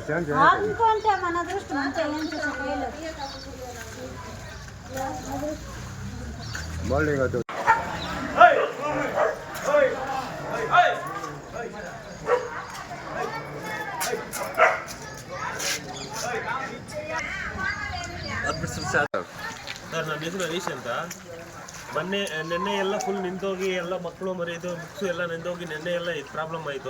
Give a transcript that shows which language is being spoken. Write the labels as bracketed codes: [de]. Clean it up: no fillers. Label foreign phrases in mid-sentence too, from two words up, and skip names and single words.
[te] అంటే మన అదృష్టం అంతే ఏం చేసే బాగుంది కాదు. [kn] ಸರ್ ನನ್ನ ಹೆಸರು ಹರೀಶ್ ಅಂತ. ನೆನ್ನೆ ಎಲ್ಲ ಫುಲ್ ನಿಂತೋಗಿ ಎಲ್ಲ ಮಕ್ಕಳು ಮರಿಯೋದು ಬುಕ್ಸು ಎಲ್ಲ ನಿಂತೋಗಿ ನೆನ್ನೆ ಎಲ್ಲ ಇದು ಪ್ರಾಬ್ಲಮ್ ಆಯಿತು.